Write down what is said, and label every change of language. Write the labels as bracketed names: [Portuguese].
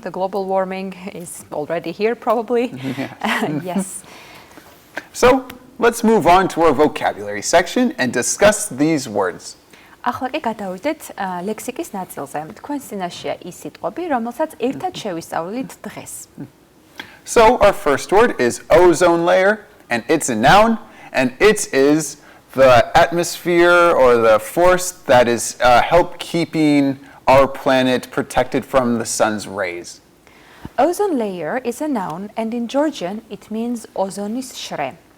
[English] The global warming is already here, probably. Yes. So let's move on to our vocabulary section and discuss these words. [Georgian] ახლა კი გადავიდეთ ლექსიკის ნაწილზე. თქვენს წინაშეა ის სიტყვები, რომელსაც ერთად შევისწავლით დღეს. [English] So our first word is ozone layer, and it's a noun, and it is the atmosphere or the force that is help keeping our planet protected from the sun's rays. Ozone layer is a noun, and in Georgian it means [Georgian] ozonis shre.